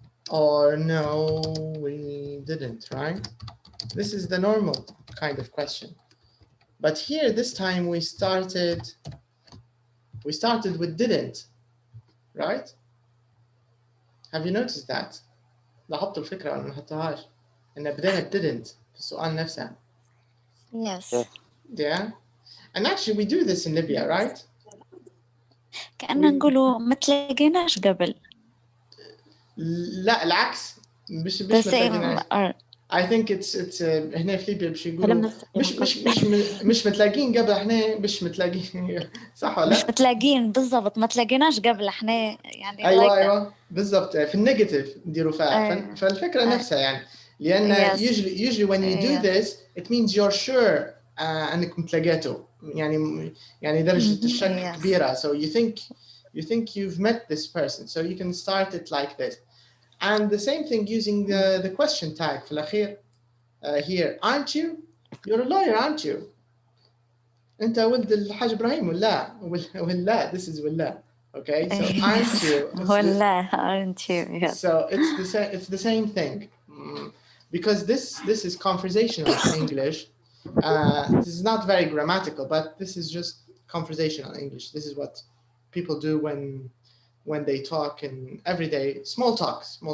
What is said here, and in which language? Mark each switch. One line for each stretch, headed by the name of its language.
English: Or no, we didn't, right? This is the normal kind of question. But here, this time we started with didn't, right? Have you noticed that؟
Arabic: لاحظتوا الفكرة ولا ما لاحظتوهاش؟ إن بدينا
English: didn't
Arabic: في السؤال نفسه. Yes. Yeah. And actually we do this in Libya, right? كأننا نقولوا ما تلاقيناش قبل. لا العكس مش ما تلاقيناش.
English: I think it's
Arabic: هنا في ليبيا باش يقولوا مش متلاقين قبل احنا مش متلاقين صح ولا؟ مش متلاقين بالضبط ما تلاقيناش قبل احنا يعني ايوه بالضبط في النيجاتيف نديروا فيها فالفكرة نفسها يعني لأن
English: usually when you do this it means you're sure
Arabic: انك متلاقيته يعني درجة الشك كبيرة
English: so you think you've met this person so you can start it like this. And the same thing using the question tag
Arabic: في الأخير
English: here, aren't you? You're a lawyer, aren't you?
Arabic: أنت ولد الحاج إبراهيم ولا
English: this is
Arabic: ولا.
English: Okay, so aren't you?
Arabic: ولا
English: aren't you? Yes. So it's the same thing. Because this is conversational English. This is not very grammatical, but this is just conversational English. This is what people do when they talk in everyday small talk.